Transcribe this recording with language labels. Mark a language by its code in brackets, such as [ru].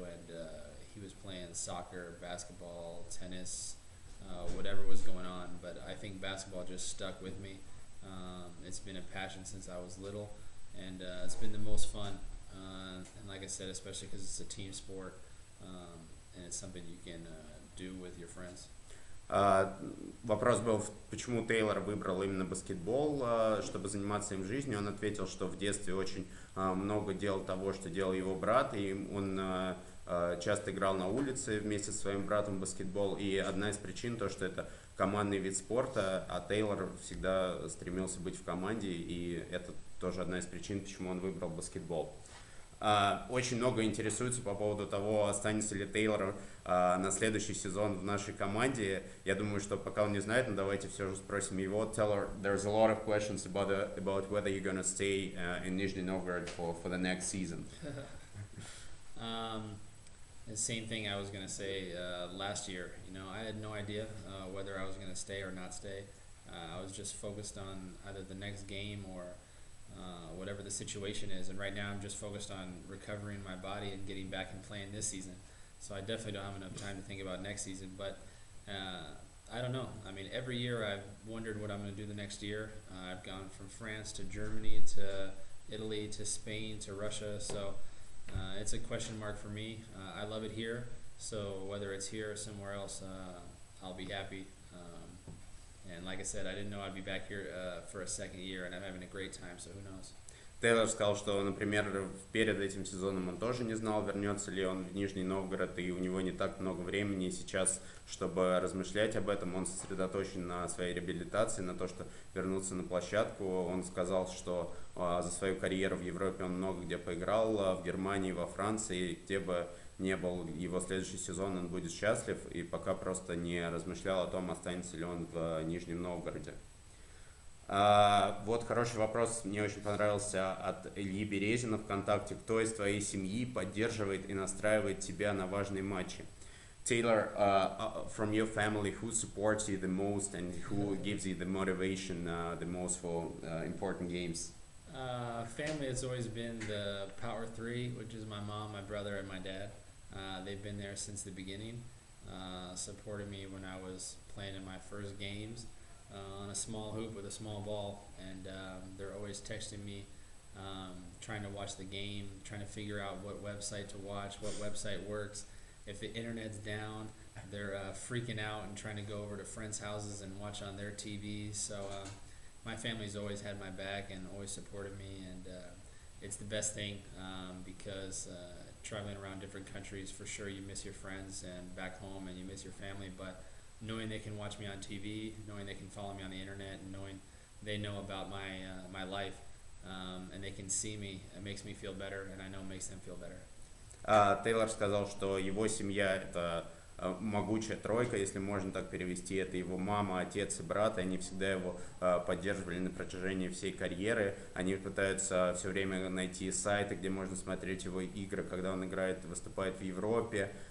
[en] And he was playing soccer, basketball, tennis, whatever was going on. But I think basketball just stuck with me. It's been a passion since I was little, and it's been the most fun. And like I said, especially because it's a team sport, and it's something you can do with your friends. [ru] Вопрос был, почему Тейлор выбрал именно баскетбол, чтобы заниматься им в жизни. Он ответил, что в детстве очень много делал того, что делал его брат, и он часто играл на улице вместе со своим братом в баскетбол. И одна из причин то, что это командный вид спорта, а Тейлор всегда стремился быть в команде, и это тоже одна из причин, почему он выбрал баскетбол. Очень много интересуется по поводу того, останется ли Тейлор на следующий сезон в нашей команде. Я думаю, что пока он не знает, но давайте все же спросим его. [en] Taylor, there's a lot of questions about whether you're gonna stay in Nizhny Novgorod for the next season. The same thing I was going to say last year. You know, I had no idea whether I was going to stay or not stay. I was just focused on either the next game or whatever the situation is. And right now I'm just focused on recovering my body and getting back and playing this season. So I definitely don't have enough time to think about next season. But I don't know. I mean, every year I've wondered what I'm going to do the next year. I've gone from France to Germany to Italy to Spain to Russia. So it's a question mark for me. I love it here. So whether it's here or somewhere else, I'll be happy. And like I said, I didn't know I'd be back here for a second year, and I'm having a great time, so who knows. [ru] Тейлор сказал, что, например, перед этим сезоном он тоже не знал, вернется ли он в Нижний Новгород, и у него не так много времени сейчас, чтобы размышлять об этом. Он сосредоточен на своей реабилитации, на то, что вернуться на площадку. Он сказал, что за свою карьеру в Европе он много где поиграл, в Германии, во Франции, где бы не был его следующий сезон, он будет счастлив, и пока просто не размышлял о том, останется ли он в Нижнем Новгороде. Вот хороший вопрос, мне очень понравился от Ильи Березина ВКонтакте. Кто из твоей семьи поддерживает и настраивает тебя на важные матчи? [en] Taylor, from your family, who supports you the most and who gives you the motivation the most for important games? Family has always been the Power Three, which is my mom, my brother, and my dad. They've been there since the beginning, supported me when I was playing in my first games on a small hoop with a small ball, and they're always texting me, trying to watch the game, trying to figure out what website to watch, what website works. If the internet's down, they're freaking out and trying to go over to friends' houses and watch on their TVs. So my family's always had my back and always supported me, and it's the best thing because traveling around different countries, for sure you miss your friends and back home and you miss your family, but knowing they can watch me on TV, knowing they can follow me on the internet, and knowing they know about my life and they can see me, it makes me feel better, and I know it makes them feel better. [ru] Тейлор сказал, что его семья — это могучая тройка, если можно так перевести. Это его мама, отец и брат, и они всегда его поддерживали на протяжении всей карьеры. Они пытаются все время найти сайты, где можно смотреть его игры, когда он играет, выступает в Европе.